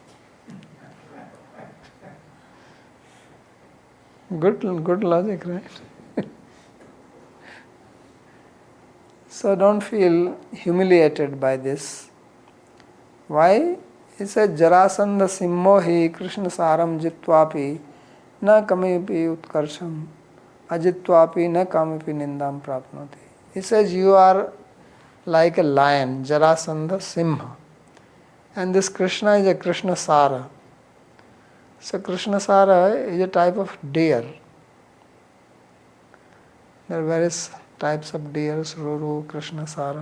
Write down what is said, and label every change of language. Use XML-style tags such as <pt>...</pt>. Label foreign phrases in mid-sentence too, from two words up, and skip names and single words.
<en>Good logic, right? So don't feel humiliated by this. Why? He said,</en> <sa>जरासन्ध सिंहो हि कृष्णसारं जित्वापि न कामपि उत्कर्षम् अजित्वापि न कामपि निन्दां प्राप्नोति.</sa> <en>He says, you are like a lion, Jarasandha Simha. And this Krishna is a Krishna Sara. So Krishna Sara is a type of deer. There are various types of deers, Ruru, Krishna Sara.</en>